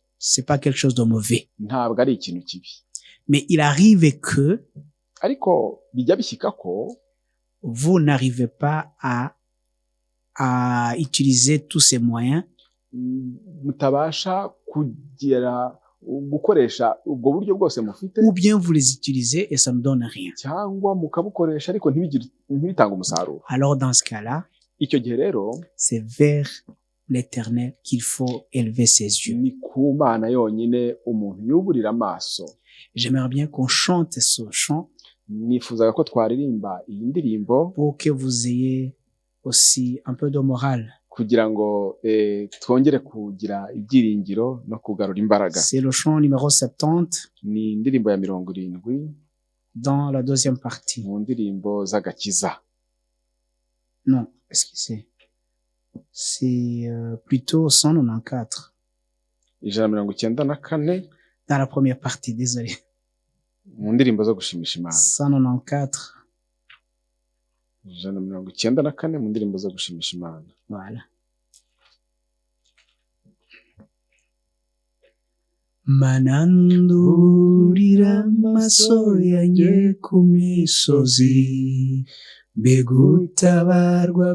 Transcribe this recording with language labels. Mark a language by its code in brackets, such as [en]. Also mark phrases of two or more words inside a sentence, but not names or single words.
[fr] c'est pas quelque chose de mauvais. [rw] Ntabwo ari ikintu kibi. [fr] Mais il arrive que [rw] ariko bijya bishyika ko [fr] vous n'arrivez pas à utiliser tous ces moyens, [rw] mutabasha kugera gukoresha ubwo buryo bwose mufite, [fr] ou bien vous les utilisez et ça ne donne rien. [rw] Cyangwa mukabukoresha ariko ntibitanga umusaruro. [fr] Alors dans ce cas-là, [rw] icyo gihe rero, [fr] c'est vers l'Éternel qu'il faut élever ses yeux. [rw] Ni ku Mana yonyine umuntu yuburira amaso. [fr] J'aimerais bien qu'on chante ce chant. [rw] Nifuzaga ko twaririmba iyi ndirimbo [fr] pour que vous ayez aussi un peu de morale. [rw] Kugira ngo twongere kugira ibyiringiro no kugarura imbaraga. [fr] C'est le chant numéro 70. [rw] Ni indirimbo ya 70 [fr] dans la deuxième partie. [rw] Mu ndirimbo z'agakiza. [fr] Non, est-ce que c'est plutôt 194. [rw] Ijana 194. [fr] Dans la première partie, désolé. [rw] Mu ndirimbo zo gushimisha Imana. 194. Ijana 194 mu ndirimbo zo gushimisha Imana. [fr] Voilà. [rw] Manandurira amaso yanjye ku misozi, mbega utabarwa